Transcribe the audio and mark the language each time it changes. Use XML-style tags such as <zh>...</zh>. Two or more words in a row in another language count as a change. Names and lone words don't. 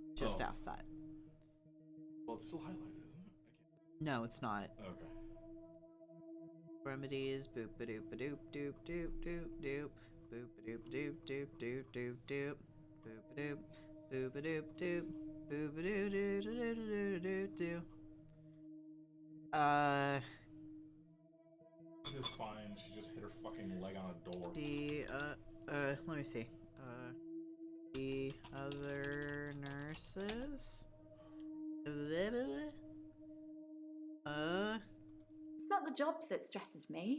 <en>just asked that. Well, it's still highlighted, isn't it? No, it's not. Okay. Remedies, boop a doop a doop doop doop doop doop, boop a doop doop doop doop doop doop, boop a doop, boop a doop doop, boop a doo doo doo doo doo doo. It's fine. She just hit her fucking leg on a door. Let me see. The other nurses. It's not the job that stresses me.</en>